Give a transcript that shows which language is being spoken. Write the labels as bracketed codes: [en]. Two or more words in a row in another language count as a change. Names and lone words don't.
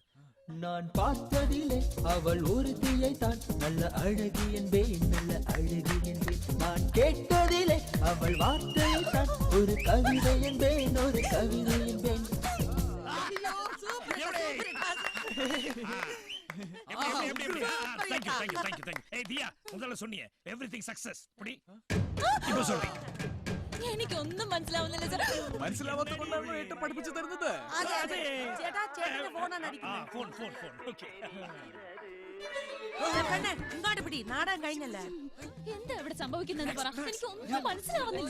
[ta] நான் பார்த்ததிலே அவள் ஒருத்தியை தான் நல்ல அழகி என்பேன், நல்ல அழகி என்பேன். நான் கேட்டதிலே அவள் வார்த்தையை தான் ஒரு கவிதை என்பேன், ஒரு கவிதை என்பேன். முதல்ல சொன்னீங்க [en] everything success. [ml] ഇപ്പൊ സോറി എനിക്കൊന്നും മനസ്സിലാവുന്നില്ല സാർ. മനസ്സിലാവാത്ത കൊണ്ടാണ് ഏട്ട പഠിപ്പിച്ചു തരുന്നത്. ചേട്ടാ ചേട്ടന്റെ ഫോണാണ് അടിക്കുന്നത്. ഫോൺ ഓക്കേ. ഇങ്ങോട്ട് പിടി, നാടകം കഴിഞ്ഞല്ലേ. എന്താ ഇവിടെ സംഭവിക്കുന്നതെന്ന് പറ. എനിക്കൊന്നും മനസ്സിലാവുന്നില്ല.